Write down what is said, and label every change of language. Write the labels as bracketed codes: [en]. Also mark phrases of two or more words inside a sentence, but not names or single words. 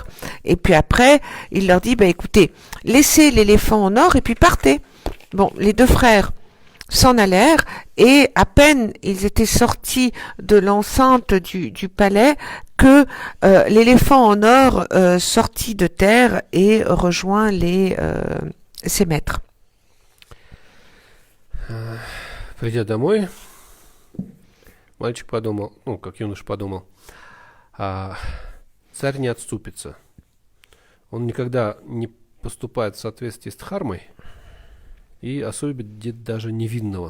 [fr] Et puis après, il leur dit, bah écoutez, laissez l'éléphant en or et puis partez. Bon, les deux frères s'en allèrent et à peine ils étaient sortis de l'enceinte du palais que l'éléphant en or sortit de terre et rejoint ses maîtres. [ru] Придя домой, мальчик подумал, как юноша подумал, царь не отступится. Он никогда не поступает в соответствии с дхармой, и осудит даже невинного.